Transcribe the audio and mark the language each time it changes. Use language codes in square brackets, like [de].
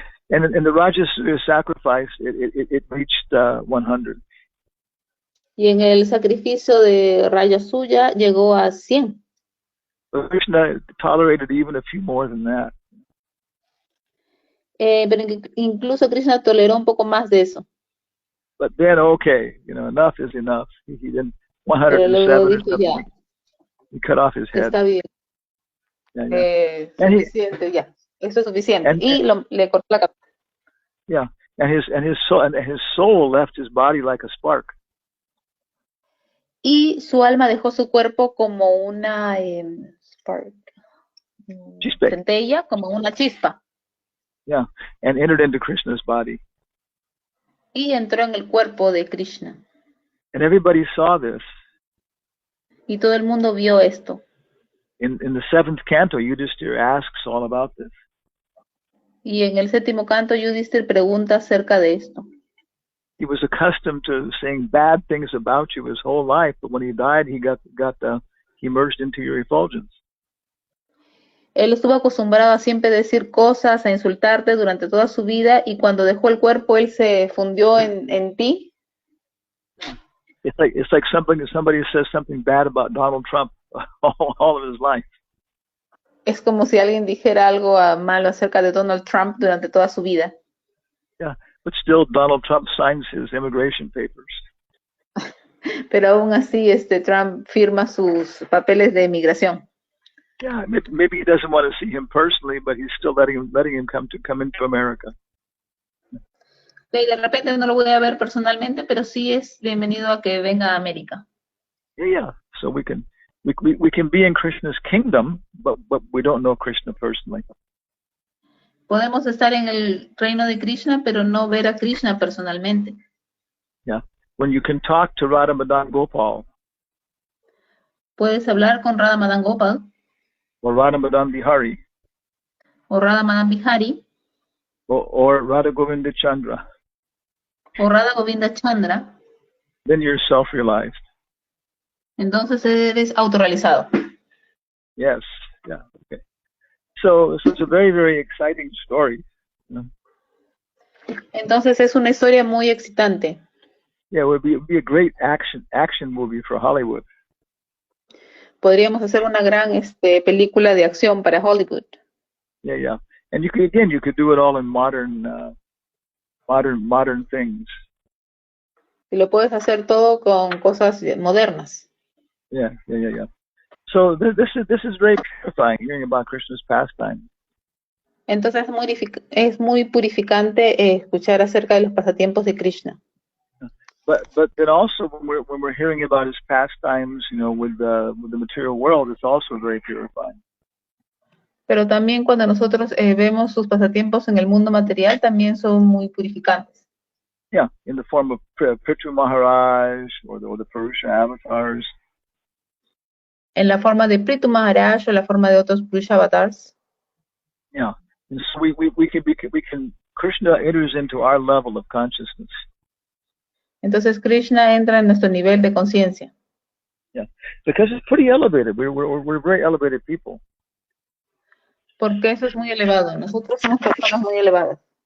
[en] And in the Rajas sacrifice, it reached 100. [es] Y en el sacrificio de Rajasuya llegó a 100. [en] But Krishna tolerated even a few more than that. [es] Pero incluso Krishna toleró un poco más de eso. [en] But then, okay, enough is enough. He didn't 107 or something. [es] Ya, [en] He cut off his head. [es] Está bien. [en] Yeah, yeah. [es] Suficiente, ya. Eso es suficiente. Y le cortó la cabeza. [en] Yeah, and his soul left his body like a spark. [es] Y su alma dejó su cuerpo como una spark, centella, como una chispa. [en] Yeah, and entered into Krishna's body. [es] Y entró en el cuerpo de Krishna. [en] And everybody saw this. [es] Y todo el mundo vio esto. [en] In the 7th canto, Yudhishthira asks all about this. [es] Y en el 7º canto, Yudhishthira pregunta acerca de esto. [en] He was accustomed to saying bad things about you his whole life, but when he died, he merged into your effulgence. [es] Él estuvo acostumbrado a siempre decir cosas, a insultarte durante toda su vida, y cuando dejó el cuerpo, él se fundió en ti. [en] It's like somebody says something bad about Donald Trump all of his life. [es] Es como si alguien dijera algo malo acerca de Donald Trump durante toda su vida. [en] Yeah, but still Donald Trump signs his immigration papers. [es] Pero aún así, Trump firma sus papeles de inmigración. [en] Yeah, maybe he doesn't want to see him personally, but he's still letting him come into America. [es] De repente no lo voy a ver personalmente, pero sí es bienvenido a que venga a América. [en] Yeah. So we can be in Krishna's kingdom, but we don't know Krishna personally. [es] Podemos estar en el reino de Krishna, pero no ver a Krishna personalmente. [en] Yeah. When you can talk to Radha Madan Gopal. [es] Puedes hablar con Radha Madan Gopal. [en] Or Radha Madan Bihari. [es] O Radha Madan Bihari. [en] Or Radha Govinda Chandra. [es] O Radha Govinda Chandra. [en] Then you're self-realized. [es] Entonces eres autorrealizado. [en] Yes. Yeah. Okay. So it's a very, very exciting story. You know? [es] Entonces es una historia muy excitante. [en] Yeah, it would be a great action movie for Hollywood. [es] Podríamos hacer una gran película de acción para Hollywood. [en] Yeah, yeah. And you could do it all in modern things. [es] Y lo puedes hacer todo con cosas modernas. [en] Yeah. So this is very purifying, hearing about Krishna's pastime. [es] Entonces es muy purificante escuchar acerca de los pasatiempos de Krishna. [en] But then also when we're hearing about his pastimes, you know, with the material world, it's also very purifying. [es] Pero también cuando nosotros vemos sus pasatiempos en el mundo material, también son muy purificantes. [en] Yeah, in the form of Prithu Maharaj or the Purusha avatars. [es] En la forma de Prithu Maharaj o la forma de otros Purusha avatars. [en] Yeah, and so we can Krishna enters into our level of consciousness. [es] Entonces Krishna entra en nuestro nivel de conciencia. [en] Yeah, because it's pretty elevated. We're very elevated people. [es] Porque eso es muy elevado. Nosotros somos personas muy elevadas.